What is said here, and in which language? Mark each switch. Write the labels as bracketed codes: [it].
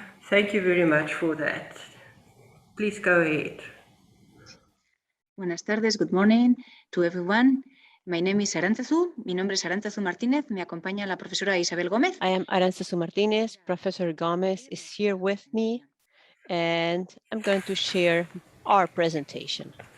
[en] Thank you very much for that. Please go ahead. [es] Buenas tardes, [en] good morning to everyone. My name is Arantzazu. [es] Mi nombre es Arantzazu Martínez. Me acompaña la profesora Isabel Gómez. [en] I am Arantzazu Martínez. Professor Gomez is here with me, and I'm going to share our presentation.